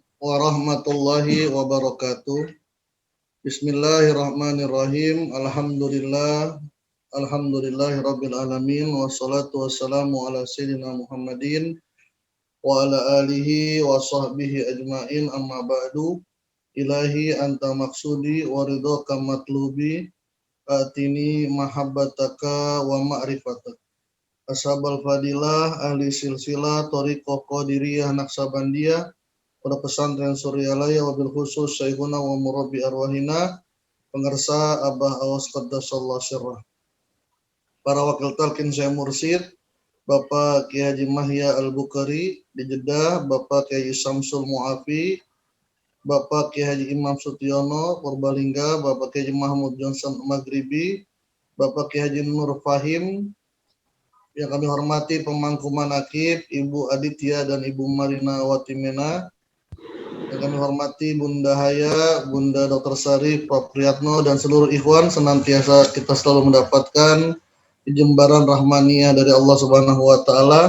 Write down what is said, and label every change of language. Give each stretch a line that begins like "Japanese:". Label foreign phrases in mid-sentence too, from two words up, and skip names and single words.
Arabic: ورحمة الله وبركاته. بسم الله الرحمن الرحيم. الحمد لله رب العالمين والصلاة والسلام على سيدنا محمد وعلى آله وصحبه أجمعين أما بعد. إلهي أنت مقصودي ورضاك مطلوبي آتني محبتك ومعرفتك. أصحاب الفضيلة أهل سلسلة طريقة قادرية نقشبندية
Indonesian: pada pesantren Suryalaya
Arabic: وبالخصوص شيخنا ومربي أرواحنا
Indonesian: pengersa Abah Awas
Arabic: قدس الله سره.
Indonesian: Para wakil talqin Syekh Mursyid Bapak Kiai Haji Mahya Al-Bukhari di Jeddah, Bapak Kiai Samsul Muafi, Bapak Kiai Haji Imam Sutiono Purbalingga, Bapak Kiai Haji Mahmud Johnson Maghribi, Bapak Kiai Haji Nur Fahim, yang kami hormati pemangku manaqib Ibu Aditya dan Ibu Marina Watimena, yang kami hormati Bunda Haya, Bunda Dr. Sarif, Pak Priyatno, dan seluruh ikhwan, senantiasa kita selalu mendapatkan jembaran rahmaniyah dari
Arabic: الله سبحانه وتعالى.